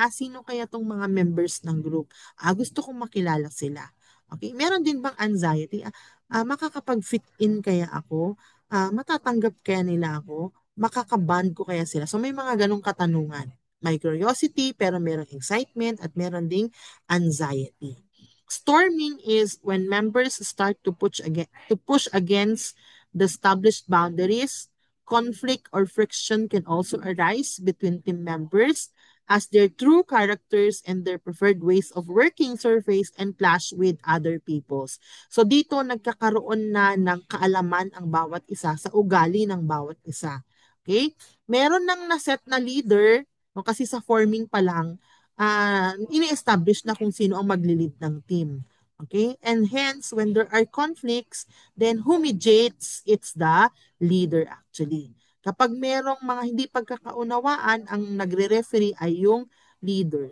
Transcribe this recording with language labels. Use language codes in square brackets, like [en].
[tl] Sino kaya tong mga members ng group? Gusto kong makilala sila. Okay? Meron din bang anxiety? Makakapag-fit in kaya ako? Matatanggap kaya nila ako? Makakaband ko kaya sila? So may mga ganong katanungan. May curiosity, pero merong excitement at meron ding anxiety. [en] Storming is when members start to push against the established boundaries. Conflict or friction can also arise between team members as their true characters and their preferred ways of working surface and clash with other people's. [tl] So dito nagkakaroon na ng kaalaman ang bawat isa sa ugali ng bawat isa. Okay? Meron nang naset na leader. No, kasi sa forming pa lang, ini-establish na kung sino ang magli-lead ng team. Okay? [en] And hence, when there are conflicts, then who mediates? It's the leader actually. [tl] Kapag merong mga hindi pagkakaunawaan, ang nagre-referee ay yung leader.